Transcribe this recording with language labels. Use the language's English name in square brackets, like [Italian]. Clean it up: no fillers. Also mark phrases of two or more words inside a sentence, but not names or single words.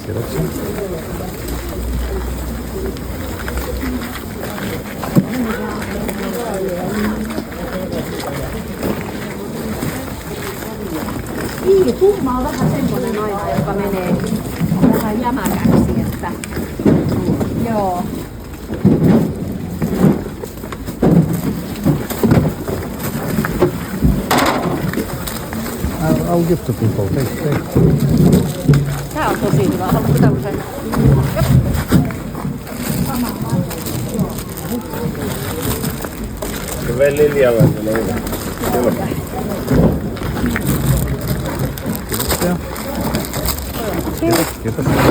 [Finnish] Tumma on vähän semmoinen aina, joka menee vähän jämäkäksi, että joo. [English] I'll give to people. Take. [Finnish] Tää on tosi hyvä. Haluatko tämmösen? Se vei Liljalla. Kiitos.